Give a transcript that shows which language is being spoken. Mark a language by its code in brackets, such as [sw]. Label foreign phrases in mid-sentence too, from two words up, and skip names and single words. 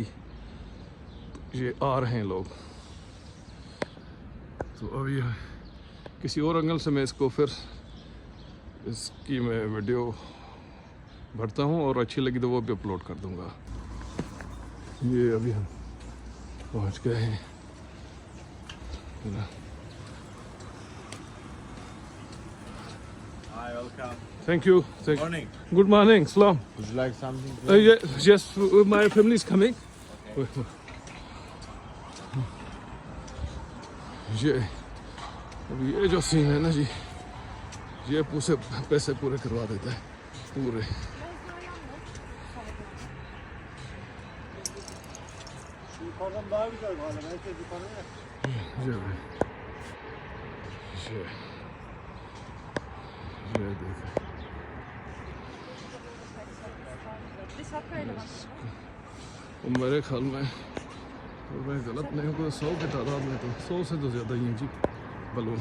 [ur] تو یہ آ رہے ہیں لوگ، تو اب یہ کسی اور اینگل سے میں اس کو پھر اس کی میں ویڈیو بھرتا ہوں، اور اچھی لگی تو وہ بھی اپلوڈ کر دوں گا. یہ ابھی ہم پہنچ گئے ہیں. [en] Hi, welcome. Thank you. Morning. Good morning. Salam. Would you like something? Yes, my family is coming. Okay. [ur] یہ جو سین ہے نا جی، یہ پیسے پورے کروا دیتا ہے پورے. [tr] Yukarıdan daha güzel galiba. Herkes yukarıya. [ur] یہ دیکھو، اور میرے خیال میں، اور میں غلط نہیں ہوں، 100 کی تعداد میں تو 100 سے تو زیادہ ہی ہیں جی بلون.